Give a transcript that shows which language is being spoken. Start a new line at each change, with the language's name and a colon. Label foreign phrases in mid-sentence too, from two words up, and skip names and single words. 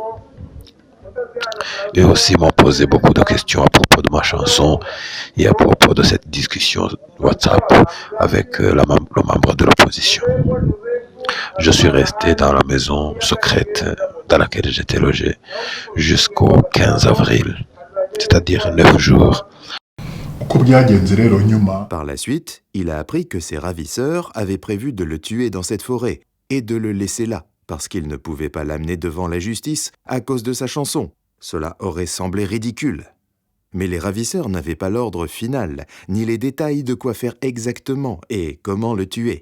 French: Eux aussi m'ont posé beaucoup de questions à propos de ma chanson et à propos de cette discussion WhatsApp avec le membre de l'opposition. Je suis resté dans la maison secrète dans laquelle j'étais logé jusqu'au 15 avril, c'est-à-dire 9 jours.
Kinyarwanda: uko byagenze rero nyuma
French: Par la suite, il a appris que ses ravisseurs avaient prévu de le tuer dans cette forêt et de le laisser là, parce qu'ils ne pouvaient pas l'amener devant la justice à cause de sa chanson. Cela aurait semblé ridicule. Mais les ravisseurs n'avaient pas l'ordre final, ni les détails de quoi faire exactement et comment le tuer.